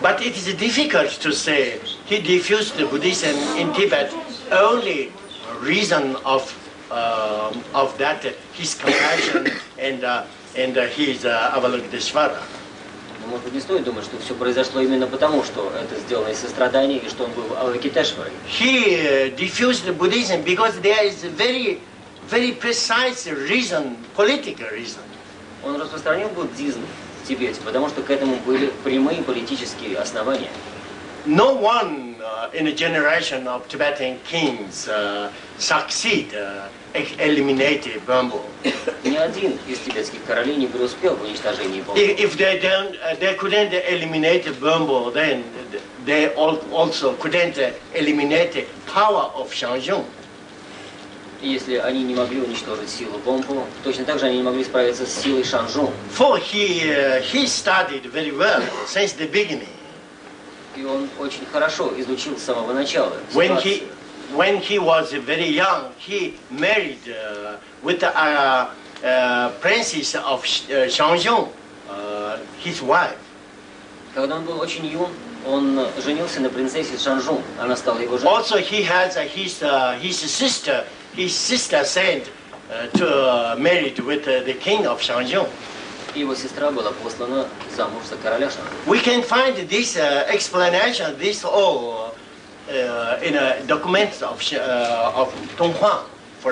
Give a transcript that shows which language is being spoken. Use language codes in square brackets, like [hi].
[en] But it is difficult to say he diffused Buddhism in Tibet. Only reason of that his compassion and his Avalokiteshvara. [ru] Но, может быть, не стоит думать, что все произошло именно потому, что это сделано из сострадания и что он был Авалокитешварой. [en] He diffused Buddhism because there is a very, very precise reason, political reason. [ru] Он распространил буддизм в Тибете, потому что к этому были прямые политические основания. [en] No one in a generation of Tibetan kings succeed eliminating Bambo. [ru] Ни один из тибетских королей не преуспел в уничтожении Бомбо. [en] If they couldn't eliminate Bambo, then they also couldn't eliminate the power of Shanzhong. [ru] И если они не могли уничтожить силу Бомбо, точно так же они не могли справиться с силой Шанжун. [en] For he studied very well since the beginning. [ru] И он очень хорошо изучил с самого начала. [en] When he was very young, he married with a princess of Shanzhong, his wife. [ru] Когда он был очень юн, он женился на принцессе Шанжун. Она стала его женой. [en] Also, he has his sister sent to married with the king of Shanzhong. [ru] Его сестра была послана замуж за короля Шанжун. [en] We can find this explanation, this all in documents of Donghuang, for